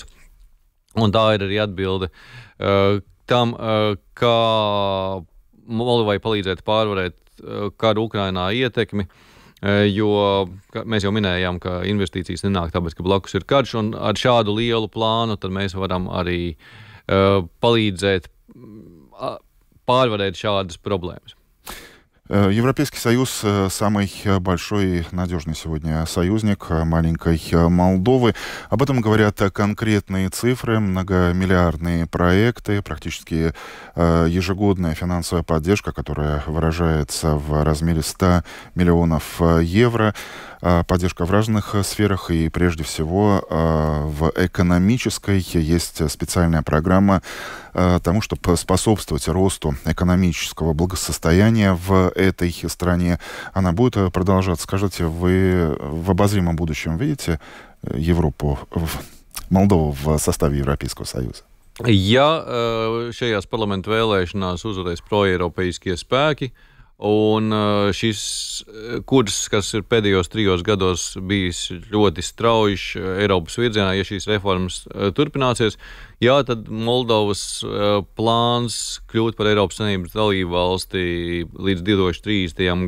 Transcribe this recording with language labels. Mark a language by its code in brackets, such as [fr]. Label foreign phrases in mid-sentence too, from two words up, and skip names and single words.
[lv] Un tā ir arī atbilde tam, kā Moldovai palīdzēt pārvarēt karu Ukrainā ietekmi, jo mēs jau minējām, ka investīcijas nenāk tāpēc, ka blakus ir karš, un ar šādu lielu plānu tad mēs varam arī palīdzēt pārvarēt šādas problēmas. [ru] Европейский Союз – самый большой и надежный сегодня союзник маленькой Молдовы. Об этом говорят конкретные цифры, многомиллиардные проекты, практически ежегодная финансовая поддержка, которая выражается в размере 100 миллионов евро. Поддержка в разных сферах и прежде всего в экономической. Есть специальная программа тому, чтобы способствовать росту экономического благосостояния в этой стране. Она будет продолжаться. Скажите, вы в обозримом будущем видите Европу, Молдову в составе Европейского Союза? [lv] Ja šajās parlamentu vēlēšanās uzvarēs proeiropeiskie spēki, un šis kurs, kas ir pēdējos 3 gados bijis ļoti strauji Eiropas virzienā, ja šīs reformas turpināsies, jā, tad Moldovas plāns kļūt par Eiropas Savienības dalību valsti līdz 2030.